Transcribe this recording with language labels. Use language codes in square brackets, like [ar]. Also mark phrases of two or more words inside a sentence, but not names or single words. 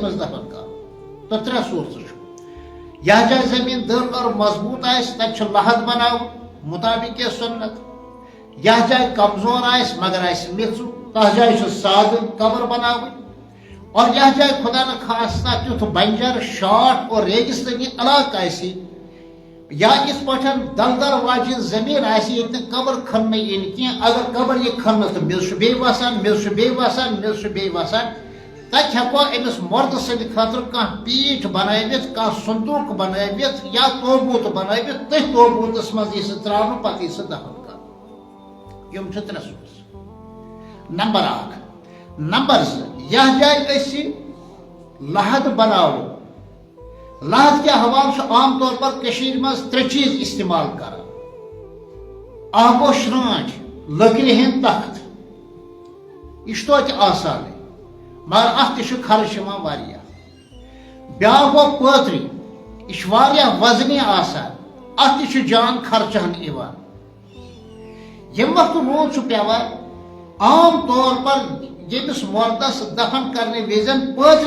[ks] منٛز دفن کرُن تہٕ ترٛےٚ صوٗرتہٕ یتھ جایہِ زمین دٔر اور مضبوٗط آسہِ تتہِ لحد بناوُن مطابق سنت یتھ جایہِ کمزور آسہِ مگر آسہِ میٚژ تتھ جایہِ سادٕ قبر بناوٕنۍ اور یتھ جائے خدا نخواستہ تیُتھ بنجر شاٹ اور ریگستانی علاقہ آسہِ یا اس پٲٹھۍ دلدل واجن زمین آسہِ ییٚتہِ نہٕ قبر کھننہٕ یِنۍ کینٛہہ اگر قبر یہِ کھننہٕ تہٕ میٚژ بیٚیہِ وسان میٚژ بیٚیہِ وسان میٚژ بیٚیہِ وسان تتہِ ہٮ۪کو أمِس مرد سٕنٛدِ خٲطرٕ کانٛہہ پیٖٹھ بنٲوِتھ کانٛہہ صندوٗق بنٲوِتھ یا توبوٗت بنٲوِتھ تٔتھۍ توبوٗتس منٛز یی سُہ ترٛاونہٕ پتہٕ یی سُہ دفن کرنہٕ یِم چھِ ترٛےٚ صوٗرت نمبر اکھ نمبر زٕ یتھ جائے أسۍ لحد بناوو لحد کے حوالہ عام طور پر کشیر مز ترٛےٚ چیٖز استعمال کران اکھ گوٚو شرٛانٛٹھ لٔکرِ ہٕنٛدۍ تخت یہِ چھُ توتہِ آسانٕے مگر اتھ تہِ چھُ خرچ یِوان واریاہ بیٛاکھ گوٚو پٲترِ یہِ چھُ واریاہ وزنی آسان اتھ تہِ چھُ جان خرچہن یِوان ییٚمہِ وقتہٕ روٗد چھُ پیوان عام طور پر ییٚمِس مردس دفن کرنہٕ وِزِ پٲترِ